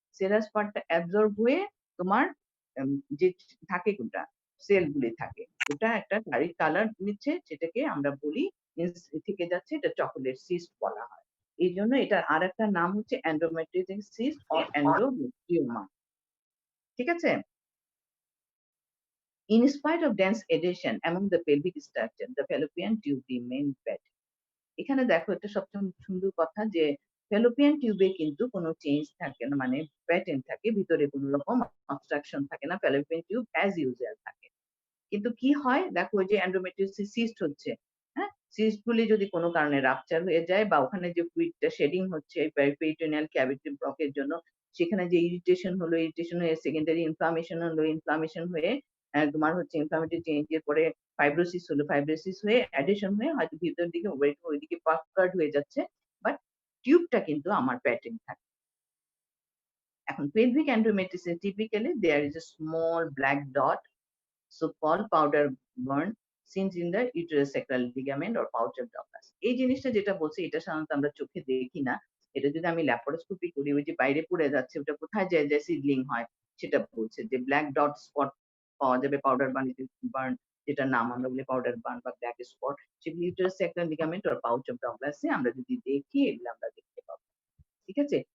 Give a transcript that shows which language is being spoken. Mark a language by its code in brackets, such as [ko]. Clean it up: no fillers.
[bn] Serous পার্টটা absorb হয়ে তোমার যে থাকে কোনটা সেলগুলি থাকে ওটা একটা ভারী কালার নিচ্ছে, সেটাকে আমরা বলি থেকে যাচ্ছে, এটা চকোলেট সিস্ট বলা হয়। এই জন্য এটার আর একটা নাম হচ্ছে এন্ডোমেট্রিয়াল সিস্ট অর এন্ডোমেট্রিওমা। ঠিক আছে? [en] In spite of dense adhesion among the pelvic structure, the fallopian tube remain wet. [bn] এখানে দেখো একটা সবচেয়ে সুন্দর কথা যে ফ্যালোপিয়ান টিউবে কিন্তু কোনো চেঞ্জ থাকে না, মানে প্যাটার্ন থাকে, ভিতরে কোনো রকম অবস্ট্রাকশন থাকে না, ফ্যালোপিয়ান টিউব অ্যাজ ইউজুয়াল থাকে। কিন্তু কি হয় দেখো ওই যে এন্ডোমেট্রিওসিস সিস্ট হচ্ছে, হ্যাঁ? সিস্ট গুলি যদি কোনো কারণে রাপচার হয়ে যায় বা ওখানে যে ফ্লুইডটা শেডিং হচ্ছে পেরিটোনিয়াল ক্যাভিটি ব্লকের জন্য, সেখানে যে ইরিটেশন হয়ে সেকেন্ডারি ইনফ্লামেশন হলো, ইনফ্লামেশন হয়ে তোমার হচ্ছে ইনফ্লামেটরি চেঞ্জ এর পরে ফাইব্রোসিস হলো, ফাইব্রোসিস হয়ে অ্যাডিশন হয়ে হয়তো ভিতরের দিকে ওইদিকে পাফকার্ড হয়ে যাচ্ছে, বাট টিউবটা কিন্তু আমার প্যাটার্ন থাকে। এখন [en] Pelvic endometriosis typically there is a small black dot so called powder burn seen in the uterosacral ligament or pouch of Douglas। [bn] এই জিনিসটা যেটা বলছে এটা সাধারণত আমরা চোখে দেখি না। এটা যদি আমি ল্যাপারোস্কোপি করি ওই যে বাইরে পড়ে যাচ্ছে ওটা কোথায় যায় সিডলিং হয় সেটা বলছে যে ব্ল্যাক ডট স্পট পাওয়া যাবে পাউডার বার্ন, যেটার নাম আমরা বলি পাউডার বার্ন বা ব্ল্যাক স্পট, সেগুলো ইউটেরোস্যাক্রাল লিগামেন্ট আর পাউচ অফ ডগলাসে আমরা যদি দেখি এগুলো আমরা দেখতে পাবো। ঠিক আছে?